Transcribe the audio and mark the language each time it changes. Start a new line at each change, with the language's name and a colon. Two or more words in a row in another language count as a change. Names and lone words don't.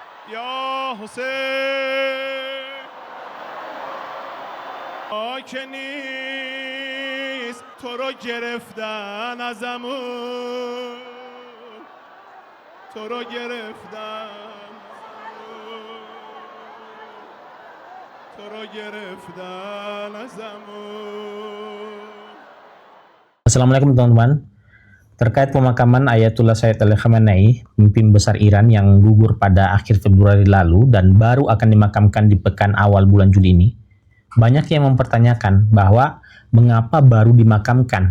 Persian: یا حسین که نیست تو رو گرفتن ازمون تو رو گرفتن تو رو گرفتن ازمون.
Indonesian: Assalamualaikum teman-teman. Terkait pemakaman Ayatullah Sayyid Ali Khamenei, pemimpin besar Iran yang gugur pada akhir Februari lalu dan baru akan dimakamkan di pekan awal bulan Juli ini, banyak yang mempertanyakan bahwa mengapa baru dimakamkan?